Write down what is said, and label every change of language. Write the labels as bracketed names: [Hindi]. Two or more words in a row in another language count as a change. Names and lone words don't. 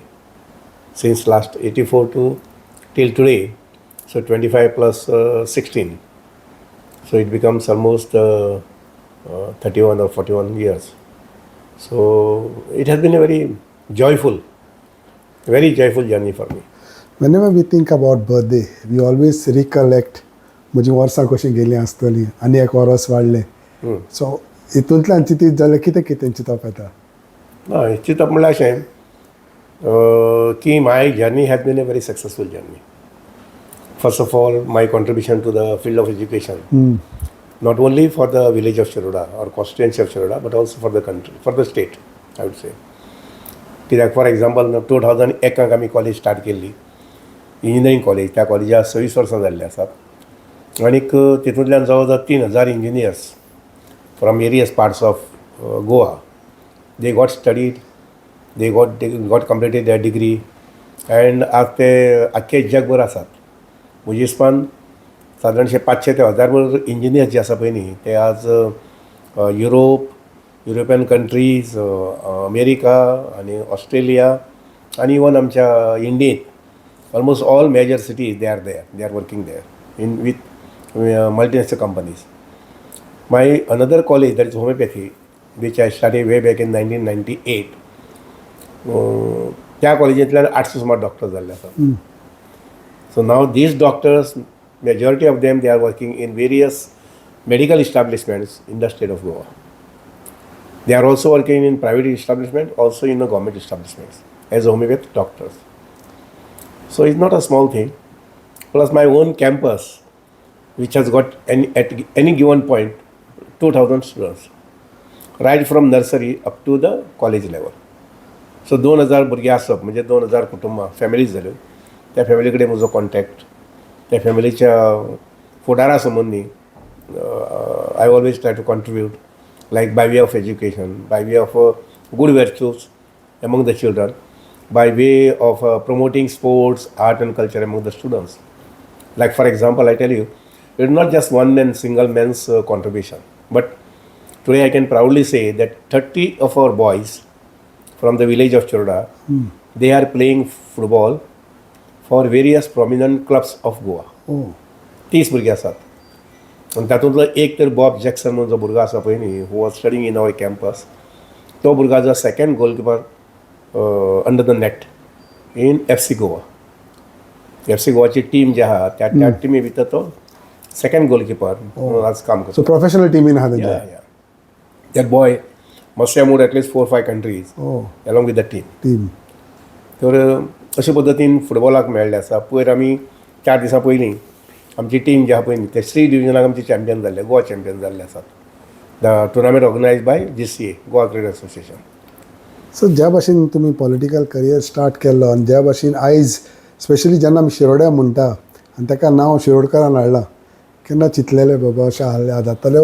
[English] Since last 84 to till today, so 25 plus 16. So it becomes almost 31 or 41 years. So it has been a very joyful journey for me. Whenever we think about birthday, we always recollect [Konkani] म्हजी वर्सां कशीं गेलीं आसतलीं आनी एक वर्स वाडलें. सो हितूंतल्यान चिंतीत जाल्यार कितें चिंतप येता? हय, चिंतप म्हणल्यार अशें की [English] my journey has been a very successful journey. first of all, my contribution to the field of education, not only for the village of Shiroda or constituency of Shiroda, but also for the country, for the state, I would say. [Konkani] कित्याक [English] for example [Konkani] 2001 आमी [English] college start [Konkani] केल्ली, [English] engineering college. [Konkani] त्या कॉलेजाक 26 वर्सां जाल्लीं आसात. आनीक तितूंतल्यान जवळ जवळ 3000 [English] engineers from various parts of Goa, they got studied, they got completed their degree, and [Konkani] आज ते आख्खे जगभर आसात. म्हजे हिसपान सादारणशे 500 ते 1000 इंजिनियर्स जे आसा पळय न्ही, ते आज [English] European countries, [Konkani] अमेरिका आनी ऑस्ट्रेलिया आनी इवन आमच्या इंडियेंत [English] almost all major cities they are working there in with multinational companies. my another college, that is homeopathy, which I studied way back in 1998. [Konkani] त्या कॉलेजींतल्यान 800 सुमार डॉक्टर्स जाल्ले आसात. [English] so now these doctors, majority of them, they are working in various medical establishments in the state of Goa. They are also working in private establishment, also in the government establishments as homeopathic doctors. So it's not a small thing. Plus my own campus, which has got at any given point 2000 students, right from nursery up to the college level. [Konkani] So 2000 भुरगे आसप म्हणजे 2000 कुटुंबां, फॅमिलीज जाल्यो. त्या फॅमिली कडेन म्हजो कॉन्टॅक्ट, त्या फॅमिलीच्या फुडारा संबंदी [English] I always try to contribute, like by way of education, by way of good virtues among the children, by way of promoting sports, art and culture among the students. Like for example, I tell you, it's not just single man's contribution, but today I can proudly say that 30 of our boys from the village of Shiroda, they are playing football for various prominent clubs of Goa. [Konkani] 30 भुरगे आसात. आनी तातूंतलो एक तर बॉब जॅक्सन म्हणून जो भुरगो आसा पळय न्ही, [English] who was studying in our campus, [Konkani] तो भुरगाचो [English] second goalkeeper under the net in FC Goa. [Konkani] FC गोवाची टीम जी आहा, त्या टिमी भितर तो [English] second goalkeeper [Konkani] म्हणून आज काम करता. सो प्रोफेशनल टीमीन आहा तेंच्या? [English] That boy must have moved at least 4-5 countries along with the team. [Konkani] तर अशे पद्दतीन फुटबॉलाक मेळ्ळें आसा. पयर आमी 4 दिसां पयलीं आमची टीम जी आहा पळय न्ही, ते 3 डिविजनाक आमची चॅम्पियन जाल्ले, गोवा चॅम्पियन जाल्ले आसात. [English] the tournament organise by GCA, Goa Cricket Association. [Konkani] सो ज्या भाशेन तुमी [English] political career [Konkani] स्टार्ट केल्लो आनी ज्या भाशेन आयज स्पेशली जेन्ना आमी शिरोड्या म्हणटा आनी ताका नांव शिरोडकारान हाडलां, केन्ना चिंतलेलें बाबा अशें जातलें?